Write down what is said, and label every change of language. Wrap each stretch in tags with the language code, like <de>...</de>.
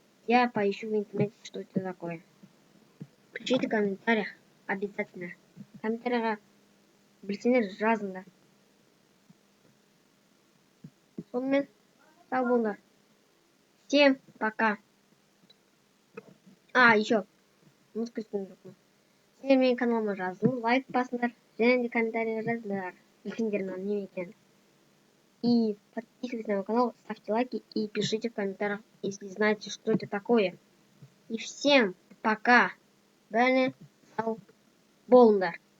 <ru>Я поищу в интернете, что это такое. Пишите в комментариях обязательно.</ru> <kk>Комментарийға білсеңдер жазыңдар. Сонымен сау болыңдар.</kk> <ru>Всем пока. Еще.</ru> <kk>Сендер менің каналыма жазылып, лайк басыңдар. Және де комментарийға жазыңдар. Білсеңдер мынау неме екенін.</kk> <ru>И подписывайтесь на мой канал, ставьте лайки и пишите в комментариях, если знаете, что это такое. И всем пока.</ru> <kk>Бәріне сау болыңдар.</kk>